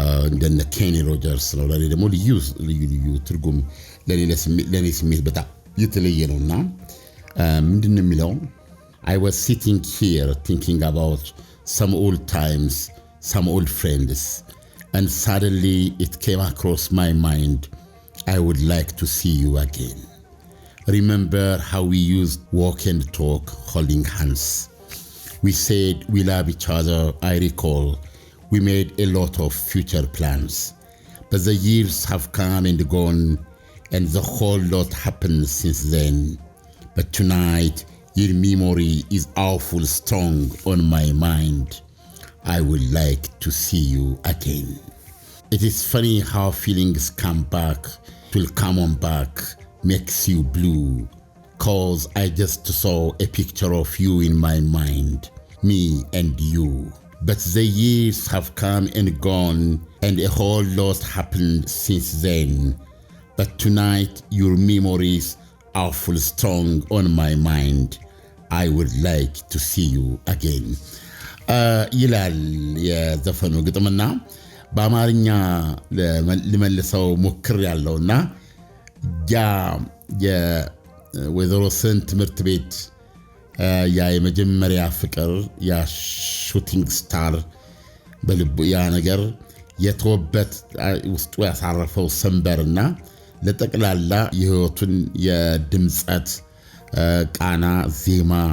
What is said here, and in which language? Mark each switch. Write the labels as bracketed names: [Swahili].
[Amharic] እንደነ ኬኒ ሮጀርስ ነው። ለኔ ደግሞ ልዩ ትርጉም ለኔ ስሜት በጣም የተለየ ነውና ምንድነው የሚለው [English] I was sitting here thinking about some old times, some old friends, and suddenly it came across my mind, I would like to see you again. Remember how we used walk and talk holding hands. We said we love each other. I recall we made a lot of future plans. But the years have come and gone, and the whole lot happened since then. But tonight, your memory is awful strong on my mind. I would like to see you again. It is funny how feelings come back, will come on back, makes you blue. 'Cause I just saw a picture of you in my mind, me and you. But the years have come and gone, and a whole lot happened since then. But tonight, your memories are full strong on my mind. I would like to see you again. [Amharic] ይላል የዘፈኑ ግጥምና በአማርኛ ልመልሰው ሞክር ያለውና ያ የወይዘሮ ስህን ትምህርት ቤት ያ የመጀመሪያ ፍቅር ያ ሹቲንግ ስታር በልቡ ያ ነገር የተወበት ውስጡ ያሳረፈው ሰንበርና ለጠቅላላ የህይወቱን የድምጸት ቃና ዜማ